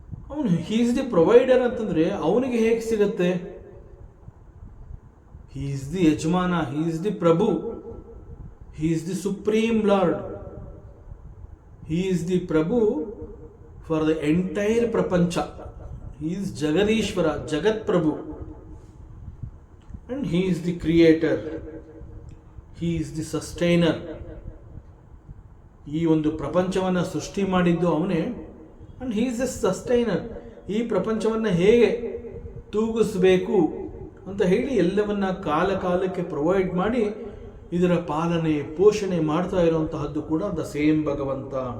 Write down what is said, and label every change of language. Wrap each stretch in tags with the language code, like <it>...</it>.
<kn>ಅವನು</kn> <en>he is the provider</en> <kn>ಅಂತಂದ್ರೆ ಅವನಿಗೆ ಹೇಗೆ ಸಿಗತ್ತೆ?</kn> <en>He is the ಯಜಮಾನ, he is the ಪ್ರಭು, he is the supreme lord, he is the ಪ್ರಭು for the entire ಪ್ರಪಂಚ. He is Jagadishwara, ಜಗತ್ ಪ್ರಭು, and he is the creator, he is the sustainer.</en> <kn>ಈ ಒಂದು ಪ್ರಪಂಚವನ್ನು ಸೃಷ್ಟಿ ಮಾಡಿದ್ದು ಅವನೇ,</kn> <en>and he is the sustainer.</en> <kn>ಈ ಪ್ರಪಂಚವನ್ನು ಹೇಗೆ ತೂಗಿಸಬೇಕು ಅಂತ ಹೇಳಿ ಎಲ್ಲವನ್ನ ಕಾಲ ಕಾಲಕ್ಕೆ ಪ್ರೊವೈಡ್ ಮಾಡಿ ಇದರ ಪಾಲನೆ ಪೋಷಣೆ ಮಾಡ್ತಾ ಇರುವಂತಹದ್ದು ಕೂಡ</kn> <en>the same</en> <kn>ಭಗವಂತ.</kn>